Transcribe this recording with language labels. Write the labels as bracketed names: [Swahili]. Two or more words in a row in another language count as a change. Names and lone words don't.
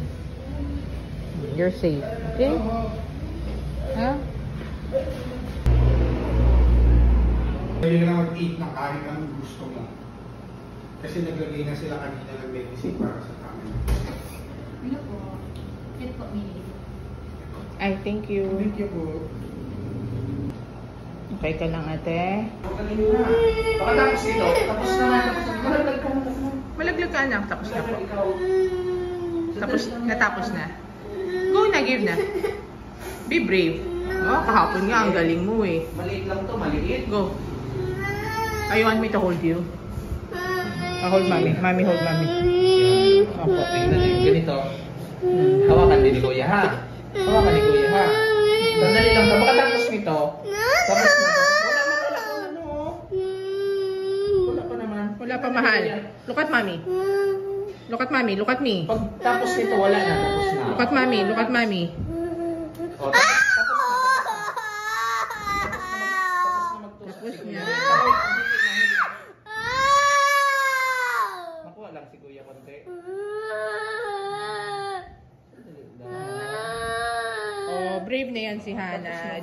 [English] You're safe. Okay? Ha? [Filipino] Pwede na lang mag-eat ng kahit anong gusto mo. Kasi naglagay na sila kanina ng medicine para sa family. Ano po? Ito po, Mili. Ay, [English] thank you. Thank you po. [Filipino] Okay ka lang, ate? Magaling na. Baka tapos ito. Tapos na. Malaglag ka na. Malaglag ka, anak. Tapos na po. Natapos na. [English] Go na, give na. Be brave. [Filipino] Kahapon nga, ang galing mo eh. Maliit lang to, maliit. [English] Go. You want me to hold you? Hold mommy. Mommy, hold mommy. [Filipino] Opo. Tingnan yung ganito. Hawakan din ni Kuya ha. Hawakan ni Kuya ha. Sandali lang. Baka tapos nito. Tapos na. Wala pa naman. Wala pa, mahal. [English] Look at mommy. Look at mommy. Look at me. [Filipino] Pag tapos nito, wala na. Tapos na. [English] Look at mommy. Look at mommy. [Filipino] O, tapos na. Tapos niya. Makuha lang si Kuya konti. Brave na yan si Hana.